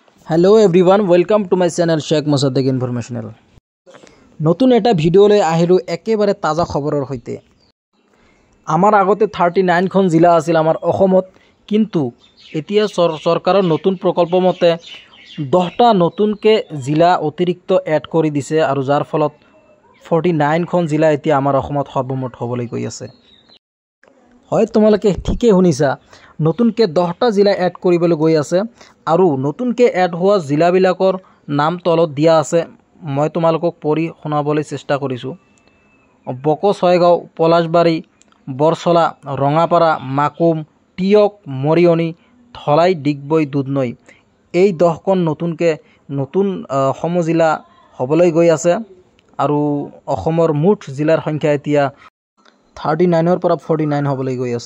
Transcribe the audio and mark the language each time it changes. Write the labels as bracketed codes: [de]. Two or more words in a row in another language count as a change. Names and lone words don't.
[en] Hello everyone welcome to my channel [as] শেখ মোছাদ্দেক ইনফৰমেচনেল নতুন এটা ভিডিঅ'লৈ আহিলোঁ একেবাৰে তাজা খবৰৰ সহিতে আমাৰ আগতে 39 খন জিলা আছিল আমাৰ অসমত কিন্তু এতিয়া চৰকাৰৰ নতুন প্ৰকল্প মতে 10টা নতুনকৈ জিলা অতিৰিক্ত এড কৰি দিছে আৰু যাৰ ফলত 49 খন জিলা এতিয়া আমাৰ অসমত সৰ্বমুঠ হ'বলৈ গৈ আছে। হয় তোমালোকে ঠিকই শুনিছা নতুনকে 10টা জিলা এড কৰিবলৈ গৈ আছে আৰু নতুনকে এড হোৱা জিলাবিলাকৰ নাম তলত দিয়া আছে। মই তোমালোকক পঢ়ি শুনাবলৈ চেষ্টা কৰিছো। বকো ছয়গাঁও পলাশবাৰী বৰছলা ৰঙাপাৰা মাকুম টিয়ক মৰিয়নি ধলাই ডিগবৈ দুধনৈ এই 10খন নতুন সমজিলা হ'বলৈ গৈ আছে আৰু অসমৰ মুঠ জিলাৰ সংখ্যা এতিয়া 39 পৰা 49 হ'বলৈ গৈ আছে।